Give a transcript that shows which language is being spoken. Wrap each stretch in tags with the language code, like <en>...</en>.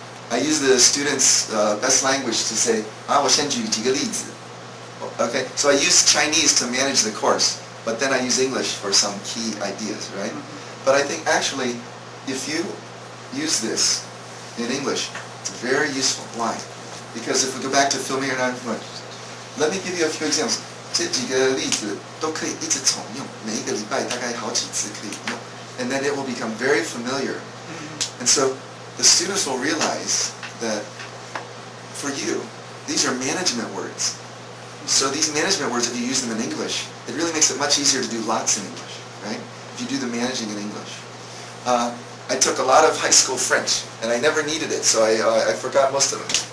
<en>I use the students' best language to say,</en> <zh>我先举几个例子.</zh> <en>Okay, so I use Chinese to manage the course, but then I use English for some key ideas, right? But I think actually, if you use this in English, it's very useful. Why? Because if we go back to familiar and non-familiar, let me give you a few examples. 这几个例子都可以一直重用，每一个礼拜大概好几次可以用， and then it will become very familiar. And so the students will realize that for you, these are management words. So these management words, if you use them in English, it really makes it much easier to do lots in English, right? If you do the managing in English. I took a lot of high school French, and I never needed it, so I forgot most of them.</en>